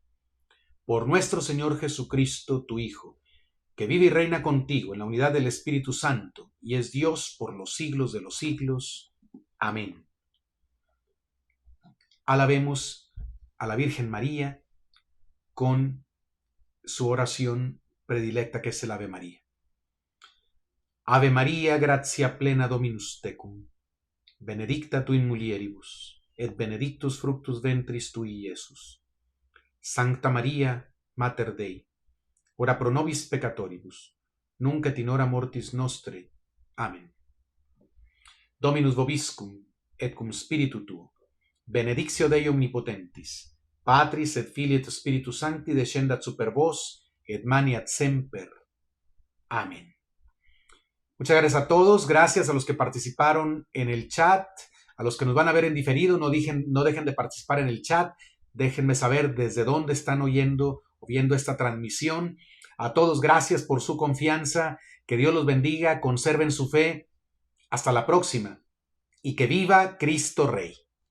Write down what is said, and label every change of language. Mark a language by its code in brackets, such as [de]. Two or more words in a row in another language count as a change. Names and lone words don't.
[es] Por nuestro Señor Jesucristo, tu Hijo, que vive y reina contigo en la unidad del Espíritu Santo y es Dios por los siglos de los siglos. Amén. Alabemos a la Virgen María con su oración predilecta, que es el Ave María. [la] Ave María, gratia plena Dominus tecum, benedicta tu in mulieribus, et benedictus fructus ventris tui, Iesus. Sancta Maria, Mater Dei, ora pro nobis peccatoribus, nunc et in hora mortis nostre. Amen. Dominus vobiscum, et cum spiritu tuo, benedictio Dei omnipotentis, Patris et Filii et Spiritus Sancti, descendat super vos, et maniat semper. [es] Amén. Muchas gracias a todos, gracias a los que participaron en el chat, a los que nos van a ver en diferido, no dejen de participar en el chat, déjenme saber desde dónde están oyendo o viendo esta transmisión. A todos, gracias por su confianza, que Dios los bendiga, conserven su fe, hasta la próxima, y que viva Cristo Rey.